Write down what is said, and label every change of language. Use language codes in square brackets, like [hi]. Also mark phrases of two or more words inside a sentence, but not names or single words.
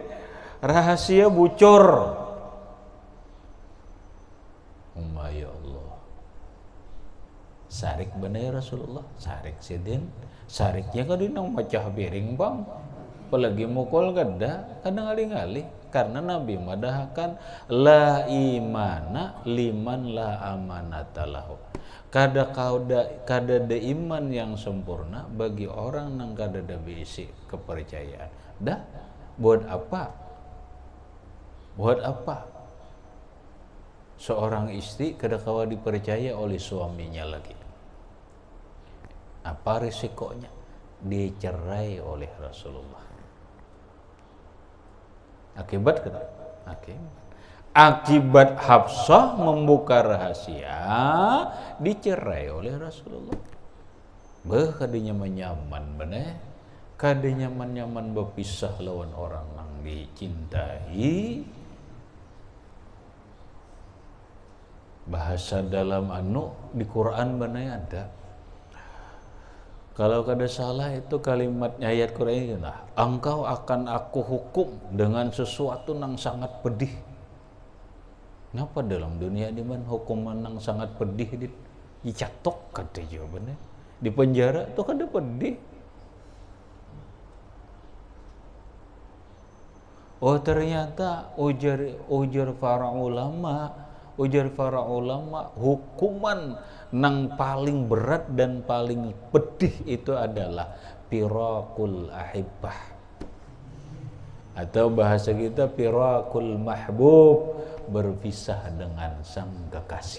[bjn] Rahasia bucur. Ya Allah. Sarik benar Rasulullah, sarik sidin. Sariknya kada nang macah piring bang. Apalagi mukul kada ngali-ngali. Karena Nabi madahkan [ar] لا إيمان لمن لا أمانة له. [bjn] Kada ada iman yang sempurna bagi orang nang kada ada bisi kepercayaan. Dah buat apa seorang istri kada kawa dipercaya oleh suaminya lagi? Apa risikonya? Dicerai oleh Rasulullah. Akibat Hafsah membuka rahasia, dicerai oleh Rasulullah. Kadinya nyaman bener, kadinya nyaman berpisah lawan orang yang dicintai. Bahasa dalam di Quran bener ada. Kalau kada salah itu kalimatnya ayat Quran ini, engkau akan aku hukum dengan sesuatu yang sangat pedih. Kenapa dalam dunia ini hukuman yang sangat pedih dicatok kada jawabannya. Di penjara tuh kada pedih. Oh ternyata ujar para ulama hukuman nang paling berat dan paling pedih itu adalah [ar] فراق الأحبة, [bjn] atau bahasa kita [ar] فراق المحبوب, [bjn] berpisah dengan sang kekasih.